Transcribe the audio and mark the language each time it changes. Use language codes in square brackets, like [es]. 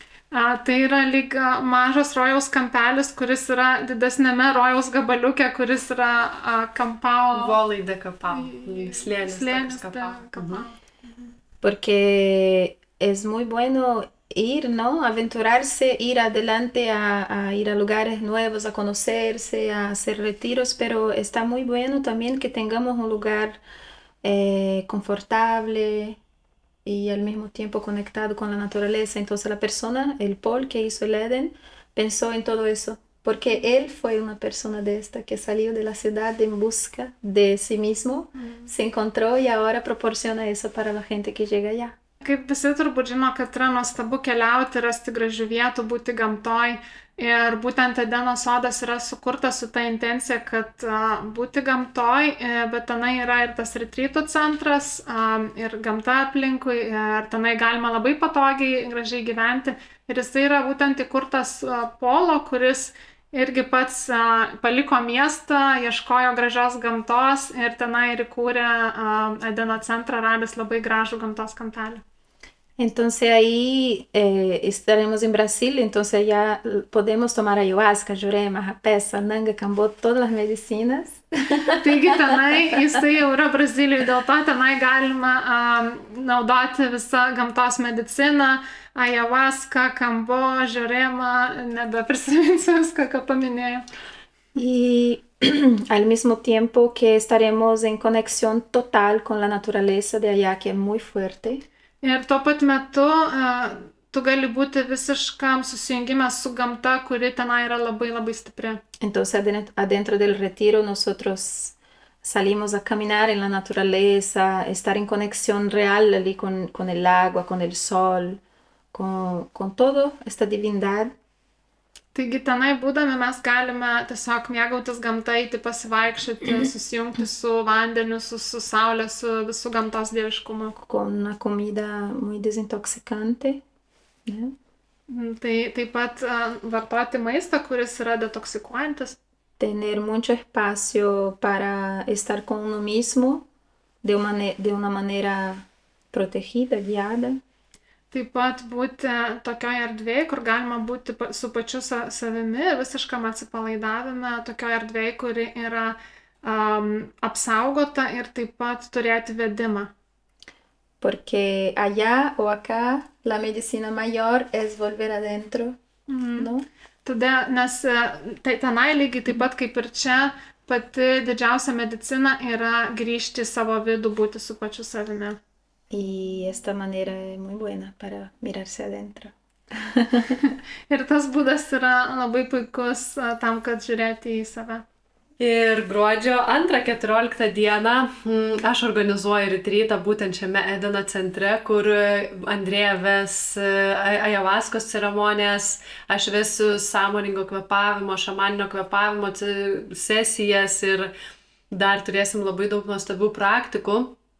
[lt] Tai yra lyg mažas rojaus kampelis, kuris yra didesnėme rojaus gabaliuke, kuris yra Campao. Valley de Capão. Slėnis Capao. [es] Porque es muy bueno ir, ¿no? Aventurarse, ir adelante, a ir a lugares nuevos, a conocerse, a hacer retiros, pero está muy bueno también que tengamos un lugar confortable y al mismo tiempo conectado con la naturaleza. Entonces la persona, el Paul que hizo el Eden, pensó en todo eso, porque él fue una persona de esta que salió de la ciudad en busca de sí mismo, se encontró y ahora proporciona eso para la gente que llega allá. [lt] Kaip visi turbūt žino, kad yra nuostabu keliauti, rasti gražių vietų, būti gamtoj. Ir būtent Edeno sodas yra sukurtas su ta intencija, kad būti gamtoj, bet tenai yra ir tas retrytų centras, ir gamta aplinkui, ir tenai galima labai patogiai, gražiai gyventi. Ir jisai yra būtent įkurtas Polo, kuris irgi pats paliko miestą, ieškojo gražios gamtos ir tenai ir įkūrė Edeno centrą, radęs labai gražų gamtos kampelį. [es] Entonces ahí estaremos en Brasil, entonces ya podemos tomar ayahuasca, jurema, rapé, sananga, cambó, todas las medicinas. [lt] Taigi tenai jisai jau yra Brazilijoje, dėl to tenai galima naudoti visą gamtos mediciną, ayahuasca, kambo, jurema, nebeprisiminsiu viską, ką paminėjau. [es] Y al mismo tiempo que estaremos en conexión total con la naturaleza de allá, que es muy fuerte. [lt] Ir tuo pat metu tu gali būti visiškam susijungime su gamta, kuri tenai yra labai labai stipri. [es] Entonces adentro del retiro nosotros salimos a caminar en la naturaleza, estar en conexión real allí con el agua, con el sol, con toda esta divindad. [lt] Taigi tenai būdami mes galime tiesiog mėgautis gamta, eiti pasivaikščioti, susijungti su vandeniu, su saule, su visų gamtos dieviškumu. [es] Con una comida muy desintoxicante. ¿No? [lt] Tai taip pat vartoti maistą, kuris yra detoksikuojantis. [es] Tener mucho espacio para estar con uno mismo de una manera protegida, guiada. [lt] Taip pat būti tokioje erdvėje, kur galima būti su pačiu savimi, visiškam atsipalaidavime, tokioje erdvėje, kuri yra apsaugota ir taip pat turėti vedimą. [es] Porque allá o acá la medicina mayor es volver adentro, ¿no? [lt] Tada, nes tai tenai lygiai taip pat kaip ir čia, pati didžiausia medicina yra grįžti į savo vidų, būti su pačiu savimi. [es] Y esta manera es muy buena para mirarse adentro. [lt] Ir tas būdas yra labai puikus tam, kad žiūrėti į save. Ir gruodžio 2-14 dieną aš organizuoju retrytą būtent šiame Edeno centre, kur Andrėja ves ajavaskos ceremonijas, aš vesiu sąmoningo kvėpavimo, šamaninio kvėpavimo sesijas ir dar turėsim labai daug nuostabių praktikų.